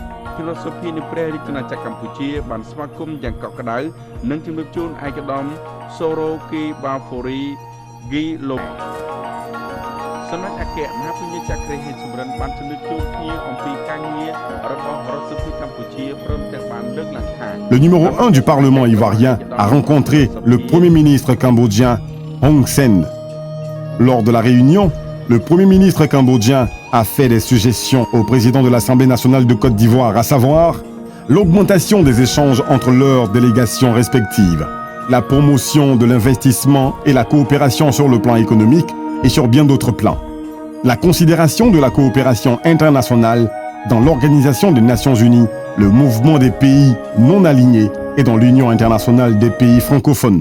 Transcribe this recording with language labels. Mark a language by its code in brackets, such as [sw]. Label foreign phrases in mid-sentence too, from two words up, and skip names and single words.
[km] philosophy នៃព្រះរាជាណាចក្រកម្ពុជាបានស្វាគមន៍យ៉ាងកក់ក្ដៅនិងជំរាបជូនឯកឧត្តម Soroki Bafori Gilom សម្ដេចអគ្គមហាពញាចក្រហេតុសំរិនបានជំរាបជូនគ្នាអំពីការងាររបស់រដ្ឋសភាកម្ពុជាព្រមទាំងបានលើកឡើងថា [fr] Le numéro 1 du Parlement ivoirien a rencontré le Premier ministre cambodgien Hun Sen. Lors de la réunion, le Premier ministre cambodgien a fait des suggestions au président de l'Assemblée nationale de Côte d'Ivoire, à savoir l'augmentation des échanges entre leurs délégations respectives, la promotion de l'investissement et la coopération sur le plan économique et sur bien d'autres plans, la considération de la coopération internationale dans l'Organisation des Nations Unies, le mouvement des pays non alignés et dans l'Union internationale des pays francophones.